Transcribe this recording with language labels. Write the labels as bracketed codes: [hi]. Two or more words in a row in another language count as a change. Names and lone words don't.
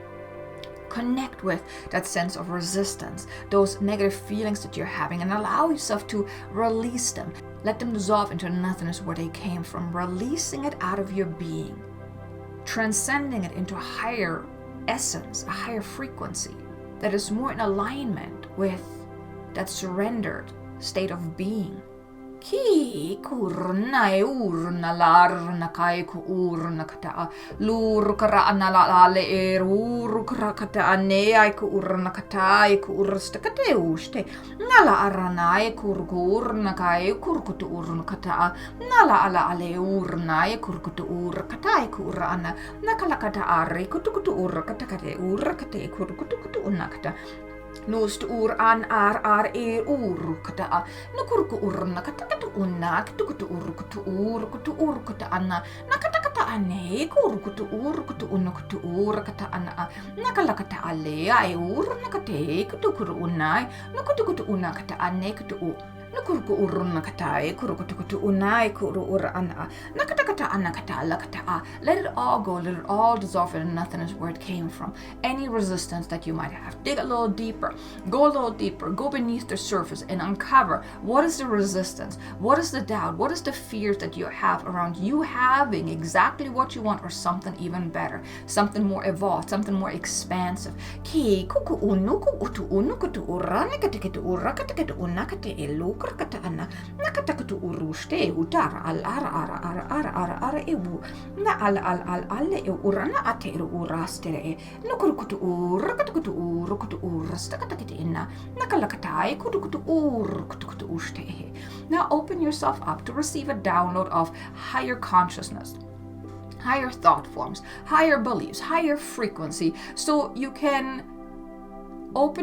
[en] Connect with that sense of resistance, those negative feelings that you're having, and allow yourself to release them. Let them dissolve into nothingness where they came from, releasing it out of your being, transcending it into a higher essence, a higher frequency that is more in alignment with that surrendered state of being. Ki kurna e urna larna kai ku urna kata lur kara anala ale e ur kara kata ane ai ku urna kata ai ku ursta kate uste nala arana e kurgurna kai kurkutu urna kata nala ala ale urna e kurkutu ur kata ai ku urana nakala kata are kutu ur kata kate ur kate kurkutu unakata Nust ur an ar e ur kata nukurku urna kata kata unna kutu ur kata anna nakata kata ane kutu unna kutu ur kata anna nakala kata ale ai ur nakate kutu unna nukutu unna kata ane kutu nukurku urna kata e kutu unna kuru ur anna nakata kata anna kata ala kata let it all go, let it all dissolve into nothingness where it came from. Any resistance that you might have, dig a little deeper, go a little deeper, go beneath the surface and uncover what is the resistance, what is the doubt, what is the fears that you have around you having exactly what you want or something even better, something more evolved, something more expansive. Ki kuku unu kutu unu kutu urane kate ura kate una kate elu kata ana nakata kutu uruste utara al ara ebu na al e urana ate urastere e nukuru kutu ura kutu urasta kate inna nakalakatai kutu uste. Now open yourself up to receive a download of higher consciousness, higher thought forms, higher beliefs, higher frequency, so you can open